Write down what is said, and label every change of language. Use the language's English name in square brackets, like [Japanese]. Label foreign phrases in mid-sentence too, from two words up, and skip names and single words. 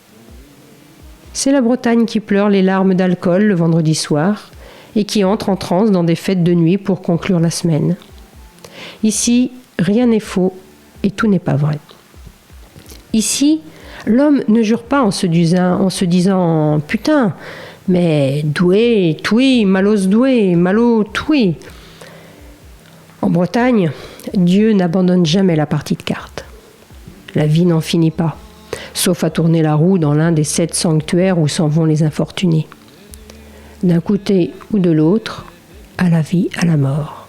[French] C'est la Bretagne qui pleure les larmes d'alcool le vendredi soir et qui entre en transe dans des fêtes de nuit pour conclure la semaine. Ici, rien n'est faux et tout n'est pas vrai. Ici, l'homme ne jure pas en se disant « putain », mais « doué, [Breton] toui, malos doué, malo toui ». [French] En Bretagne, Dieu n'abandonne jamais la partie de cartes. La vie n'en finit pas, sauf à tourner la roue dans l'un des 7 sanctuaires où s'en vont les infortunés. D'un côté ou de l'autre, à la vie, à la mort.